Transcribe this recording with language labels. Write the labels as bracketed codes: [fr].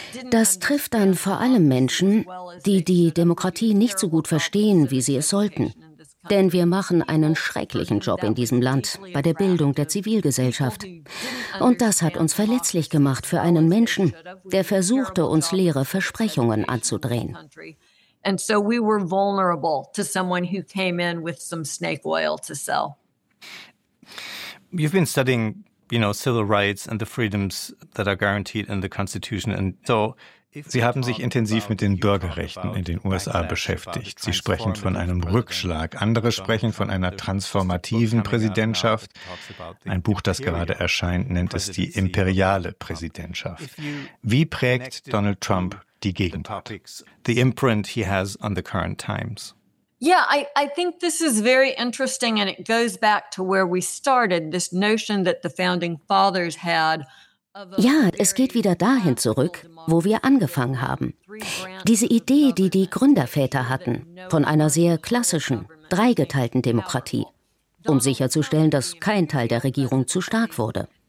[de] Das trifft dann vor allem Menschen, die die Demokratie nicht so gut verstehen, wie sie es sollten. Denn wir machen einen schrecklichen Job in diesem Land bei der Bildung der Zivilgesellschaft. Und das hat uns verletzlich gemacht für einen Menschen, der versuchte, uns leere Versprechungen anzudrehen. [en] And so we were vulnerable to someone who came in with some snake oil to sell. You've been studying, you know, civil rights and the freedoms that are guaranteed in the Constitution. And so, [de] Sie haben sich intensiv mit den Bürgerrechten in den USA beschäftigt. Sie sprechen von einem Rückschlag. Andere sprechen von einer transformativen Präsidentschaft. Ein Buch, das gerade erscheint, nennt es die imperiale Präsidentschaft. Wie prägt Donald Trump die Gegenwart? [en] The imprint he has on the current times. Yeah, I think this is very interesting and it goes back to where we started, this notion that the founding fathers had. [de] Ja, es geht wieder dahin zurück, wo wir angefangen haben. Diese Idee, die die Gründerväter hatten, von einer sehr klassischen, dreigeteilten Demokratie, um sicherzustellen, dass kein Teil der Regierung zu stark wurde.